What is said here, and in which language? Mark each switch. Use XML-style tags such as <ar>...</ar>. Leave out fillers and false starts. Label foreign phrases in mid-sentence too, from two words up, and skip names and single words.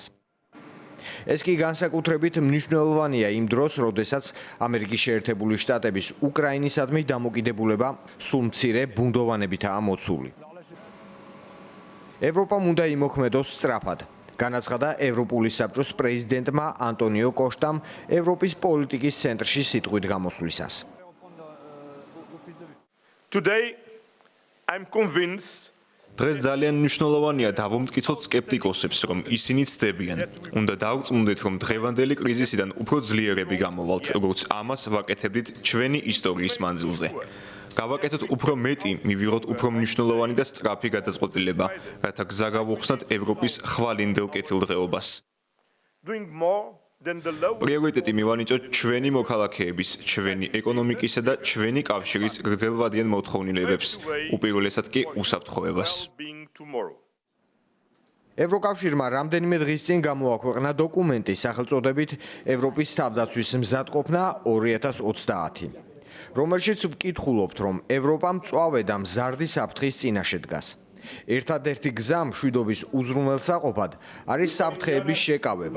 <ka>ეს კი განსაკუთრებით მნიშვნელოვანია იმ დროს, როდესაც ამერიკის შეერთებული შტატების უკრაინისადმი დამოკიდებულება სულ მცირე ბუნდოვანებითაა მოცული. ევროპამ უნდა იმოქმედოს სწრაფად. განაცხადა ევროპული საბჭოს პრეზიდენტმა ანტონიო კოშტამ ევროპის პოლიტიკის ცენტრში სიტყვით გამოსვლისას.</ka> <en>Today, I'm convinced</en> <ka>დღეს ძალიან მნიშვნელოვანია დავუმტკიცოთ სკეპტიკოსებს, რომ ისინი ცდებიან. უნდა დავწმუნდეთ, რომ დღევანდელი კრიზისიდან უფრო ძლიერები გამოვალთ, როგორც ამას ვაკეთებდით ჩვენი ისტორიის მანძილზე. გავაკეთოთ უფრო მეტი, მივიღოთ უფრო მნიშვნელოვანი და სწრაფი გადაწყვეტილება, რათა გზა გავუხსნათ ევროპის ხვალინდელ კეთილდღეობას.</ka> <en>doing more than the low</en> <ka>პრიორიტეტი მივანიჭოთ ჩვენი მოქალაქეების, ჩვენი ეკონომიკისა და ჩვენი კავშირის გრძელვადიან მოთხოვნილებებს, უპირველესად კი უსაფრთხოებას.</ka> <en>well-being tomorrow.</en> <ka>ევროკავშირმა რამდენიმე დღის წინ გამოაქვეყნა დოკუმენტი სახელწოდებით ევროპის თავდაცვის მზადყოფნა 2030, რომელშიც ვკითხულობთ, რომ ევროპა მწვავე და მზარდი საფრთხის წინაშე დგას. ერთადერთი გზა მშვიდობის უზრუნველსაყოფად არის საფრთხეების შეკავება.</ka>